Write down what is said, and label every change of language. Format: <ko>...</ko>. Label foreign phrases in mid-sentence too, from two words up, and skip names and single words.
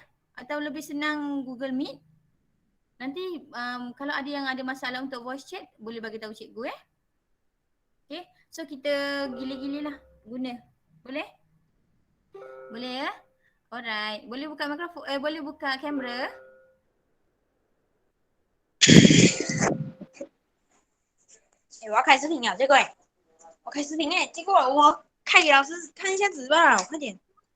<ms>Atau lebih senang Google Meet? Nanti kalau ada yang ada masalah untuk</ms> <en>voice chat</en> <ms>boleh bagi tahu cikgu ya. Okay, so kita gila-gila lah guna. Boleh? Boleh ya? Alright. Boleh buka mikrofon, boleh buka kamera?</ms> <zh>我要开视频了，结果我开视频结果我开给老师看一下纸吧，快点。</zh>